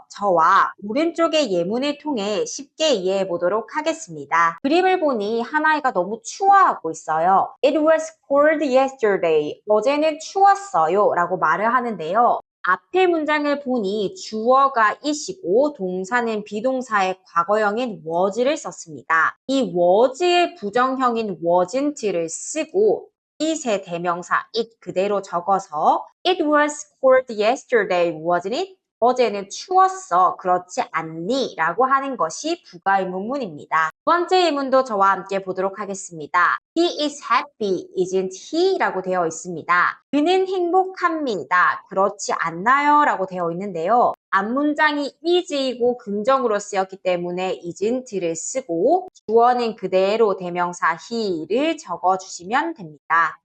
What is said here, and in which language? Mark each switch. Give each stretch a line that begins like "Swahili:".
Korean: 저와 오른쪽의 예문을 통해 쉽게 이해해 보도록 하겠습니다. 그림을 보니 한 아이가 너무 추워하고 있어요.
English: It was cold yesterday.
Korean: 어제는 추웠어요. 라고 말을 하는데요. 앞의 문장을 보니 주어가 it이고 동사는 비동사의 과거형인 was를 썼습니다. 이 was의 부정형인 wasn't를 쓰고 it의 대명사 it 그대로 적어서
English: It was cold yesterday, wasn't it?
Korean: 어제는 추웠어. 그렇지 않니? 라고 하는 것이 부가 의문문입니다. 두 번째 의문도 저와 함께 보도록 하겠습니다.
English: He is happy, isn't he?
Korean: 라고 되어 있습니다. 그는 행복합니다. 그렇지 않나요? 라고 되어 있는데요. 앞문장이 is이고 긍정으로 쓰였기 때문에 isn't를 쓰고 주어는 그대로 대명사 he를 적어주시면 됩니다.